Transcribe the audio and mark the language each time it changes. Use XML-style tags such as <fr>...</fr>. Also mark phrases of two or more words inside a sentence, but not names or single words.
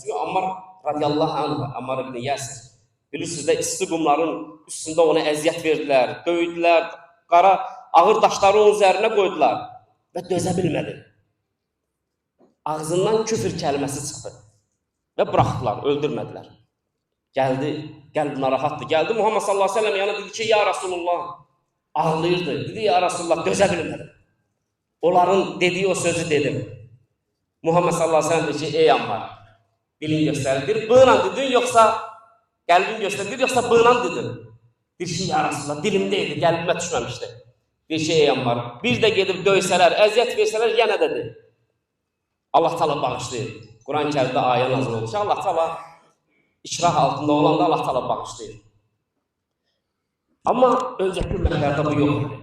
<az>Çünki Ammar</az> <ar>رضي الله عنه,</ar> <az>Ammar ibn Yasir, bilirsiniz də isti qumların üstündə ona əziyyət verdilər, döydülər, qara ağır daşları onun üzərinə qoydular və dözə bilmədi. Ağzından küfür kəlməsi çıxdı və buraxdılar, öldürmədilər. Gəldi, qəlb narahatdır. Gəldi Muhammed</az> <ar>صلى الله عليه وسلم</ar> <az>yanına dedi ki,</az> <ar>يا رسول الله,</ar> <az>ağlayırdı. Dedi,</az> <ar>يا رسول الله,</ar> <az>dözə bilmədim. Onların dediği o sözü dedim. Muhammed</az> <ar>صلى الله عليه وسلم</ar> <az>dedi ki, ey Ammar, dilin göstərilir, bığla dedin, yoksa qəlbin göstərilir, yoksa bığla dedin. Bir şey</az> <ar>يا رسول الله,</ar> <az>dilimdeydi, qəlbimə düşməmişdi. Bir şey ey Ammar, bir də gedib döysələr, əziyyət versələr, yenə dedi. Allah Taala bağışlayır. Quran-ı Kərimdə ayə nazil olmuş. Allah Taala ikrah altında olanda Allah Taala bağışlayır. Amma öncəki ümmətlərdə bu yox idi.</az>